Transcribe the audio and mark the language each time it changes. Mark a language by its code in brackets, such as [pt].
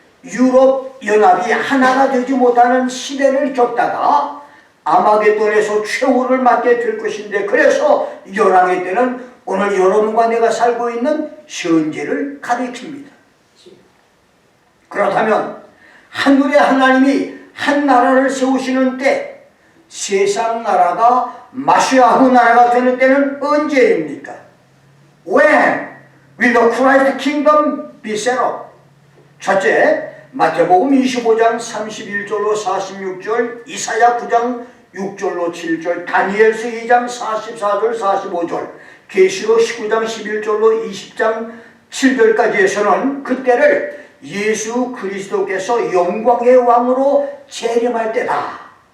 [ko] 유럽 연합이 하나가 되지 못하는 시대를 겪다가 아마겟돈에서 최후를 맞게 될 것인데, 그래서 열왕의 때는 오늘 여러분과 내가 살고 있는 현재를 가리킵니다. 그렇다면 하늘의 하나님이 한 나라를 세우시는 때 세상 나라가 마시아흐 나라가 되는 때는 언제입니까? [en] When will the Christ kingdom be set up? [ko] 첫째, 마태복음 25장 31절로 46절, 이사야 9장 6절로 7절, 다니엘서 2장 44절 45절, 계시록 19장 11절로 20장 7절까지에서는 그때를 예수 그리스도께서 영광의 왕으로 재림할 때다.